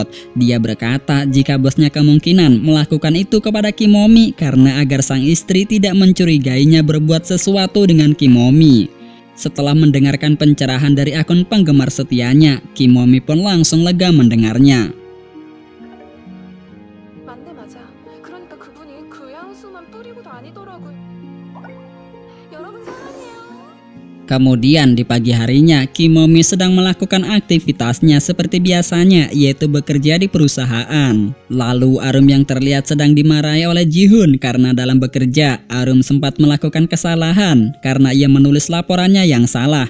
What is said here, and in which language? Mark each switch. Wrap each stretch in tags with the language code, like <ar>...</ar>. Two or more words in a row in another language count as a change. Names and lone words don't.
<id>Dia berkata jika bosnya kemungkinan melakukan itu kepada Kimomi karena agar sang istri tidak mencurigainya berbuat sesuatu dengan Kimomi. Setelah mendengarkan pencerahan dari akun penggemar setianya, Kimomi pun langsung lega mendengarnya.</id> <ko>맞네 맞아. 그러니까 그분이 그 향수만 뿌리고 다니더라고요. 여러분 사랑해요.</ko> <id>Kemudian di pagi harinya, Kimomi sedang melakukan aktivitasnya seperti biasanya, yaitu bekerja di perusahaan. Lalu Arum yang terlihat sedang dimarahi oleh Ji-hoon karena dalam bekerja, Arum sempat melakukan kesalahan karena ia menulis laporannya yang salah.</id>